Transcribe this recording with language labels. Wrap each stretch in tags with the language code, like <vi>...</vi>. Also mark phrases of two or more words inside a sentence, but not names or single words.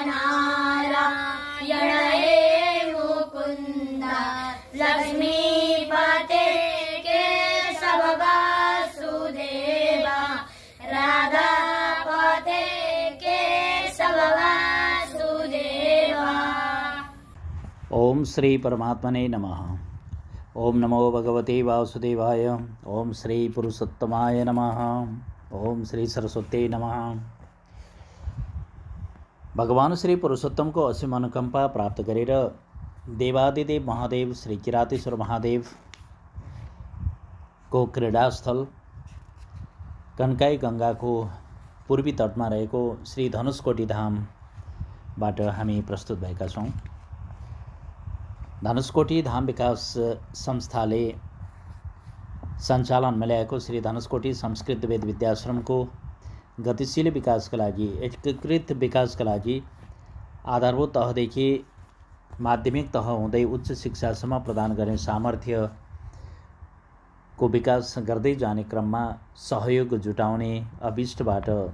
<sa>नारायण हे मुकुन्द लक्ष्मीपते केशव वासुदेव राधापते केशव वासुदेव। ओम श्री परमात्मने नमः। ओम नमो भगवते वासुदेवाय। ओम श्री पुरुषोत्तमाय नमः। ओम श्री सरस्वती नमः।</sa> <ne>भगवान श्री पुरुषोत्तम को असीम अनुकंपा प्राप्त गरेर देवादिदेव महादेव श्री किरातेश्वर महादेव को क्रीडास्थल कन्काई गंगा को पूर्वी तटमा रहेको श्री धनुषकोटी धामबाट हामी प्रस्तुत भएका छौँ। धनुषकोटी धाम विकास संस्थाले सञ्चालनमा ल्याएको श्री धनुषकोटी संस्कृत वेद विद्याश्रमको गतिशील विकासका लागि एकीकृत विकासका लागि आधारभूत तहदेखि माध्यमिक तह हुँदै उच्च शिक्षासम्म प्रदान गर्ने सामर्थ्यको विकास गर्दै जाने क्रममा सहयोग जुटाउने अभिष्टबाट</ne>